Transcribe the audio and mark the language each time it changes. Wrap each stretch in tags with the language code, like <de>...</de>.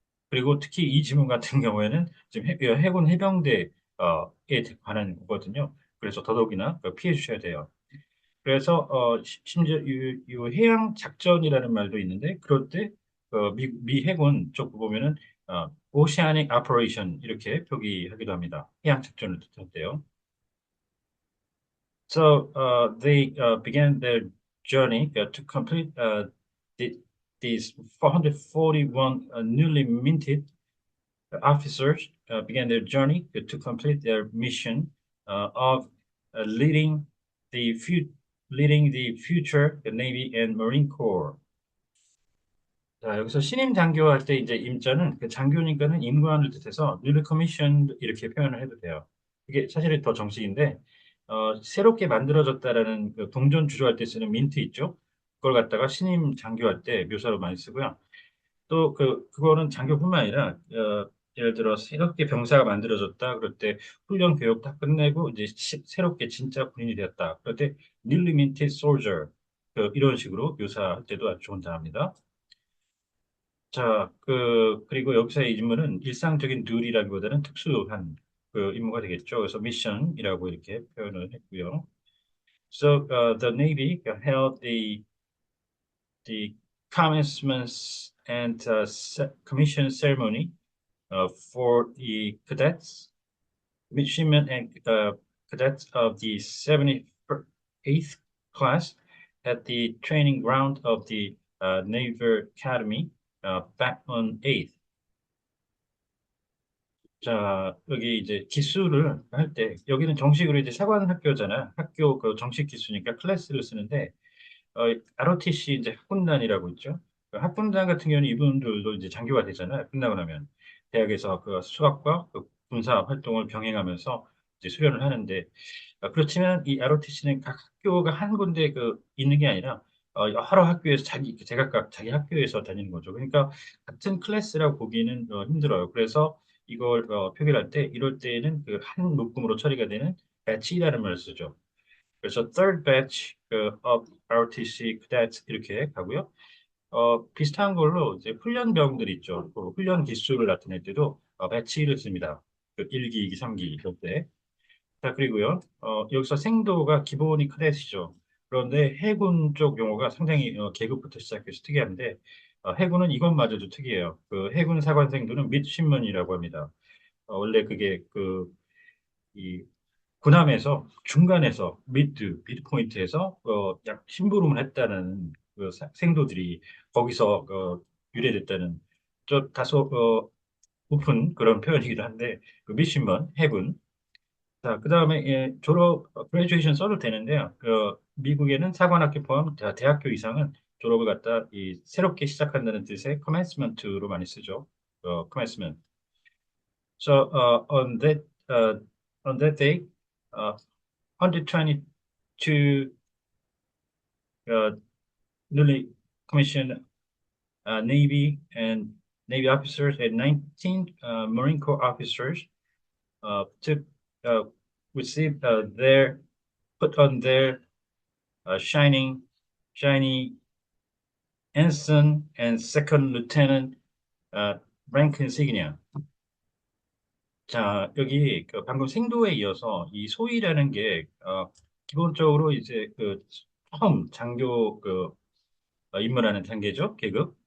<ko>그리고 특히 이 지문 같은 경우에는 지금 해군 해병대에 관한 거거든요. 그래서 더더욱이나 피해 주셔야 돼요. 그래서 심지어 이 해양 작전이라는 말도 있는데 그럴 때 미 해군 쪽 보면은</ko> <en>Oceanic Operation</en> <ko>이렇게 표기하기도 합니다. 해양 작전을 뜻할 때요.</ko> <en>So they began their journey to complete the, these 441 newly minted officers began their journey to complete their mission of uh, leading the fu- leading the future Navy and Marine Corps.</en> <ko>자, 여기서 신임 장교할 때 이제 임자는 그 장교니까는 임관을 뜻해서</ko> <en>newly commissioned</en> <ko>이렇게 표현을 해도 돼요. 이게 사실은 더 정식인데 새롭게 만들어졌다라는 그 동전 주조할 때 쓰는 민트 있죠? 그걸 갖다가 신임 장교할 때 묘사로 많이 쓰고요. 또 그거는 장교뿐만 아니라 예를 들어 새롭게 병사가 만들어졌다 그럴 때 훈련 교육 다 끝내고 이제 새롭게 진짜 군인이 되었다 그럴 때</ko> <en>newly minted soldier</en> <ko>이런 식으로 묘사할 때도 아주 좋은 단어입니다. 자, 그리고 여기서 이 인물은 일상적인 듀리라기보다는 특수한 그 임무가 되겠죠. 그래서 미션이라고 이렇게 표현을 했고요.</ko> <en>So the Navy held the commencement and commission ceremony for the cadets, midshipmen, and cadets of the 78th class at the training ground of the Naval Academy back on 8th.</en> <ko>자, 여기 이제 기수를 할 때, 여기는 정식으로 이제 사관 학교잖아. 학교 그 정식 기수니까 클래스를 쓰는데, ROTC 이제 학군단이라고 있죠. 그 학군단 같은 경우는 이분들도 이제 장교가 되잖아요. 끝나고 나면 대학에서 그 수학과 그 군사 활동을 병행하면서 이제 수련을 하는데 그렇지만 이 ROTC는 각 학교가 한 군데 있는 게 아니라 여러 학교에서 제각각 자기 학교에서 다니는 거죠. 그러니까 같은 클래스라고 보기는 힘들어요. 그래서 이걸 표기할 때 이럴 때에는 그 한 묶음으로 처리가 되는 batch라는 말을 쓰죠. 그래서</ko> <en>third batch of ROTC cadets</en> <ko>이렇게 가고요. 비슷한 걸로 이제 훈련병들 있죠. 그 훈련 기수를 나타낼 때도 배치를 씁니다. 그 1기, 2기, 3기 이럴 때. 자, 그리고요. 여기서 생도가 기본이 크댓이죠. 그런데 해군 쪽 용어가 상당히 계급부터 시작해서 특이한데 해군은 이것마저도 특이해요. 그 해군 사관생도는 midshipman이라고 합니다. 원래 그게 이 군함에서 중간에서 미드 포인트에서 약 심부름을 했다는 생도들이 거기서 유래됐다는 다소 높은 그런 표현이기도 한데 그 미신먼 해군 자 그다음에 예, 졸업 그레듀에이션 써도 되는데요. 미국에는 사관학교 포함 대학교 이상은 졸업을 갖다 이 새롭게 시작한다는 뜻의 commencement로 많이 쓰죠.</ko> <en>commencement. So uh, on that day, uh, 122 uh, newly commissioned Navy and Navy officers and 19 Marine Corps officers took uh, received their put on their shining shiny ensign and second lieutenant uh, rank insignia.</en> <ko>자, 여기 방금 생도에 이어서 이 소위라는 게 기본적으로 이제 처음 장교 입문하는 단계죠, 계급.</ko>